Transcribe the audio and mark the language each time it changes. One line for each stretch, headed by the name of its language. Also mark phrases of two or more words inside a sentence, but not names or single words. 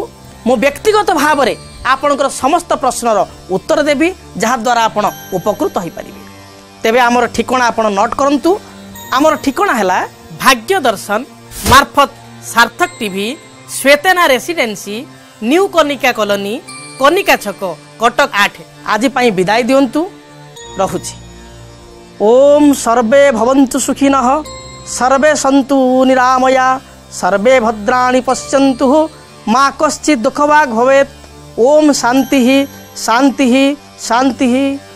Odia: ମୋ ବ୍ୟକ୍ତିଗତ ଭାବ ରେ ଆପଣଙ୍କର ସମସ୍ତ ପ୍ରଶ୍ନର ଉତ୍ତର ଦେବି ଯାହା ଦ୍ୱାରା ଆପଣ ଉପକୃତ ହୋଇ ପାରିବେ। ତେବେ ଆମର ଠିକଣା ଆପଣ ନୋଟ କରନ୍ତୁ। ଆମର ଠିକଣା ହେଲା ଭାଗ୍ୟ ଦର୍ଶନ ମାର୍ଫତ ସାର୍ଥକ ଟିଭି ଶ୍ୱେତନା ରେସିଡେନ୍ସି ନ୍ୟୁ କନିକା କଲୋନୀ କନିକା ଛକ କଟକ 8। ଆଜି ପାଇଁ ବିଦାୟ ଦିଅନ୍ତୁ ରହୁଛି।
Sanskrit: ओम सर्वे भवन्तु सुखिनः सर्वे सन्तु निरामया सर्वे भद्राणि पश्यन्तु मा कश्चित् दुःखभाग् भवेत्। ओम शांति शांति शांति।